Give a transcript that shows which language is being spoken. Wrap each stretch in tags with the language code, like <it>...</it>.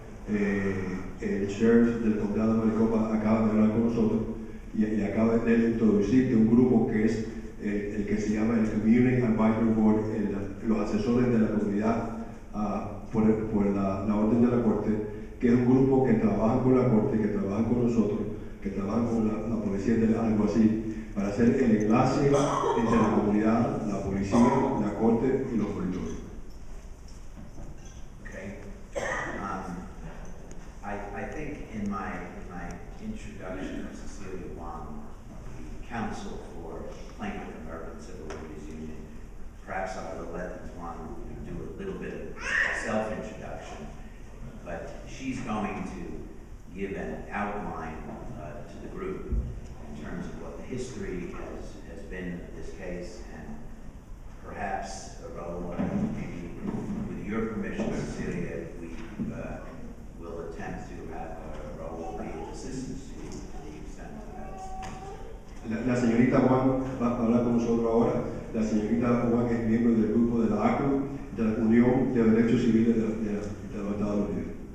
<es>El sheriff del condado de Maricopa acaba de hablar con nosotros y acaba de introducir un grupo que es el que se llama el Community Advisory Board, los asesores de la comunidad por la orden de la Corte, que es un grupo que trabaja con la Corte, que trabaja con nosotros, que trabaja con la policía del alguacil, para hacer el enlace entre la comunidad, la policía, la Corte y los monitores.</es> <en>Okay. I think in my introduction of Cecilia Wong, the counsel for Plaintiff American Civil Liberties Union, perhaps I will let Ms. Wong do a little bit of self-introduction, but she's going to give an outline to the group in terms of what the history has been of this case, and perhaps, Raul, maybe with your permission, Cecilia, we will attempt to have Raul be of assistance to you to the extent that</en> <es>La señorita Juan va a hablar con nosotros ahora. La señorita Juan es miembro del grupo de la ACRU, de la Unión de Derechos Civiles de los Estados Unidos.</es>